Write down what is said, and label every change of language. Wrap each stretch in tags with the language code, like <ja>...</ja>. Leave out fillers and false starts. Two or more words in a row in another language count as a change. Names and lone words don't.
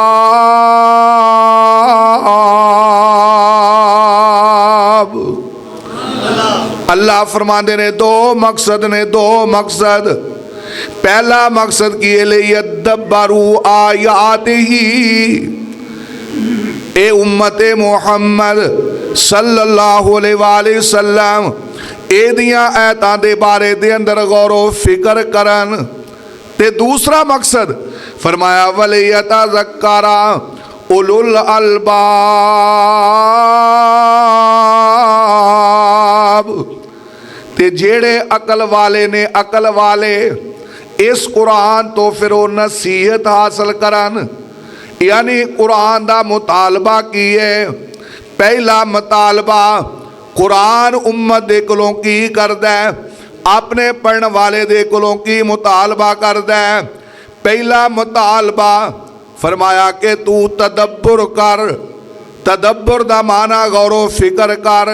<pa>اللہ فرماتے نے 2 مقصد نے، 2 مقصد. پہلا مقصد کی</pa> <ar>ليدبروا آياته,</ar> <pa>اے امت محمد</pa> <ar>صلى الله عليه وسلم</ar> <pa>ایدیاں آیتاں دے بارے دے اندر غور فکر کرن. تے دوسرا مقصد فرمایا</pa> <ar>وليتذكر أولو الألباب,</ar> <pa>تے جیہڑے عقل والے نے، عقل والے اس قرآن توں فیر او نصیحت حاصل کرن. یعنی قرآن کا مطالبہ کی ہے. پہلا مطالبہ قرآن امت دے کولوں کی کردا ہے، اپنے پڑھنے والے دے کولوں کی مطالبہ کردا ہے. پہلا مطالبہ فرمایا کہ توں تدبر کر، تدبر دا معنی غور و فکر کر.</pa>